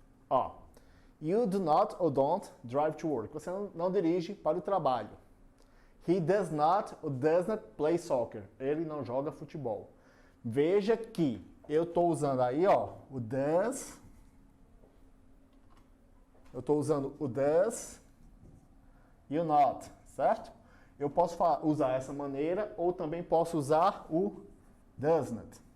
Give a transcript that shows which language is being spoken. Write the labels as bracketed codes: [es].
[pt] Ó, [en] you do not or don't drive to work. [pt] Você não dirige para o trabalho. [en] He does not or does not play soccer. [pt] Ele não joga futebol. Veja que eu estou usando aí, ó, o does. Eu estou usando o does e o not, certo? Eu posso usar essa maneira ou também posso usar o does not.